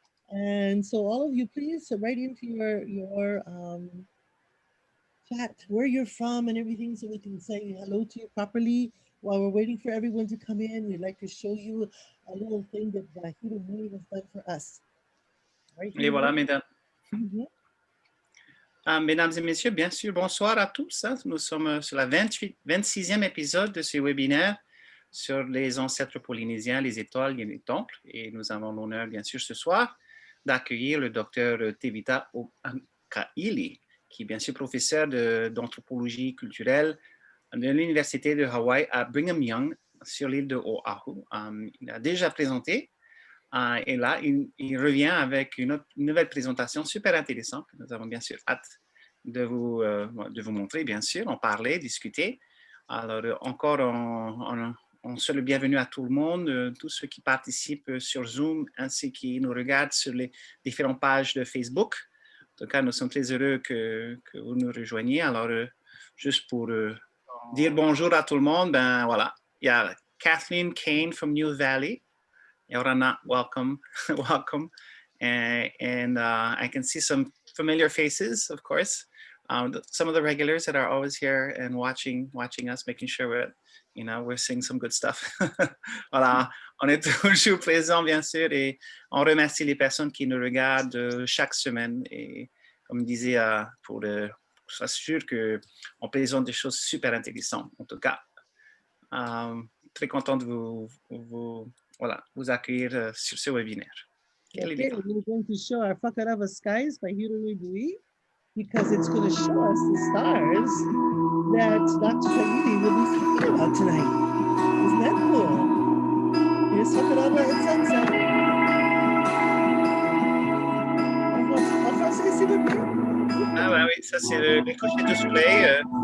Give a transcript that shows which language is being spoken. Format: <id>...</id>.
<en>And so all of you, please write into your chat where you're from and everything so we can say hello to you properly. While we're waiting for everyone to come in, we'd like to show you a little thing that Hironui has done for us. Right,</en> <fr>Et voilà, mesdames. Mesdames et messieurs, bien sûr, bonsoir à tous. Nous sommes sur la 26e épisode de ce webinaire sur les ancêtres polynésiens, les étoiles et les temples. Et nous avons l'honneur, bien sûr, ce soir, d'accueillir le docteur Tevita Kaʻili, qui est bien sûr professeur d'anthropologie culturelle de l'Université de Hawaï à Brigham Young, sur l'île de Oahu. Il a déjà présenté. Et là, il revient avec une nouvelle présentation super intéressante. Nous avons bien sûr hâte de vous montrer, bien sûr, en parler, discuter. Alors, encore, on souhaite le bienvenue à tout le monde, tous ceux qui participent sur Zoom, ainsi qui nous regardent sur les différentes pages de Facebook. En tout cas, nous sommes très heureux que vous nous rejoigniez. Alors, juste pour dire bonjour à tout le monde, ben voilà, il y a Kathleen Kane from New Valley.</fr> <en>Yorana, welcome, welcome. And I can see some familiar faces, of course. Some of the regulars that are always here and watching us, making sure we're seeing some good stuff.</en> <fr>Voilà, on est toujours présents, bien sûr, et on remercie les personnes qui nous regardent chaque semaine. Et comme je disais, pour s'assurer qu'on présente des choses super intéressantes, en tout cas. Très content de vous accueillir sur ce webinaire.</fr> <en>Okay, we're going to show our Whakarava Skies by Hironui Bouit, because it's going to show us the stars that Dr. Kaʻili will be talking about tonight. Isn't that cool? Here's Whakarava at sunset.</en> <fr>En français, s'il vous plaît. Ah bah oui, ça c'est le coucher du soleil.</fr>